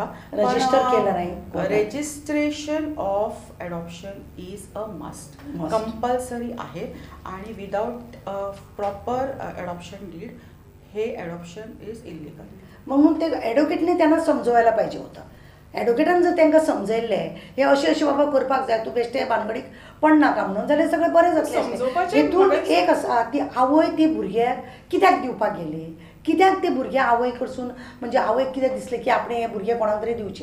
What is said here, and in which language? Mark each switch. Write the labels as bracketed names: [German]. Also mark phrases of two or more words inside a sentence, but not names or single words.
[Marathi] रजिस्टर केलं नाही. [English] registration of adoption is a must, compulsory आहे. आणि without proper adoption deed हे adoption is illegal. [Marathi] म्हणून ते ॲडव्होकेटने त्यांना समजवायला पाहिजे होतं. [Konkani] ॲडव्होकेटान जर तांकां समजयल्लें हे अशें बाबा करपाक जाय, तूं बेश्टे भानगडीक पडनाका म्हणून, जाल्यार सगळें बरें जातलें आसलें. हितून एक आसा ती आवय ती भुरग्याक कित्याक दिवपाक गेली, कित्याक ते भुरग्या आवय कडसून म्हणजे आवयक कितें दिसलें की आपणें हें भुरगें कोणाक तरी दिवचें.